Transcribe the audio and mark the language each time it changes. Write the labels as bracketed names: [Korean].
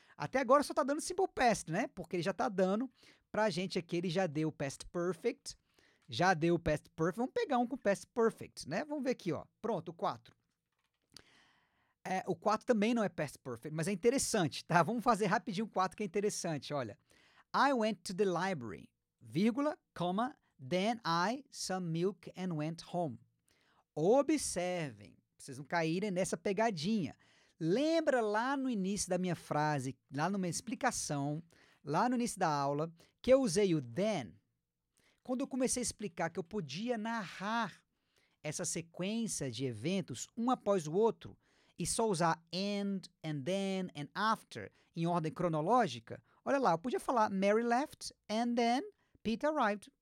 [Portuguese] Até agora só tá dando simple past, né? Porque ele já tá dando pra gente aqui, ele já deu past perfect, já deu o past perfect. Vamos pegar um com past perfect, né? Vamos ver aqui, ó. Pronto, o 4. O 4 também não é past perfect, mas é interessante, tá? Vamos fazer rapidinho o 4 que é interessante, olha. [English] I went to the library, [Portuguese] vírgula, [English] comma, then I some milk and went home. [Portuguese] Observem, pra vocês não caírem nessa pegadinha. Lembra lá no início da minha frase, lá na minha explicação, lá no início da aula, que eu usei o then? Quando eu comecei a explicar que eu podia narrar essa sequência de eventos um após o outro e só usar [English] and then, and after [Portuguese] em ordem cronológica, olha lá, eu podia falar [English] Mary left and then Peter arrived.